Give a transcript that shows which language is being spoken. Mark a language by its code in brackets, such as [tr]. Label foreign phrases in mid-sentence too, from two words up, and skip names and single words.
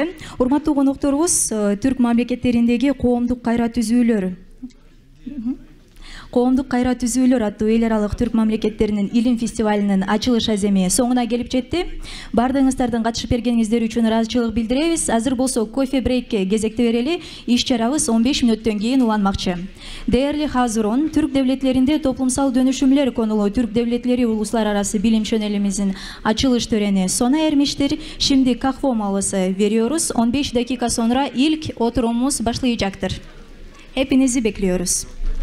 [ky] Урматтуу конокторубуз, түрк мамлекеттериндеги коомдук кайра түзүүлөр аттуу эл аралык түрк мамлекеттеринин илим фестивалынын ачылыш аземи соңуна келип жетти. Бардыгыңыздардын катышып бергениңиздер үчүн ыраазычылык билдиребиз. Азыр болсо кофе брейкке кезекти берели. Иш чарабыз 15 мүнөттөн кийин уланмакчы. [tr] Değerli Hazırun, Türk devletlerinde toplumsal dönüşümler konulu Türk devletleri uluslararası bilim şönelimizin açılış töreni sona ermiştir. Şimdi kahve molası veriyoruz. 15 dakika sonra ilk oturumumuz başlayacaktır. Hepinizi bekliyoruz.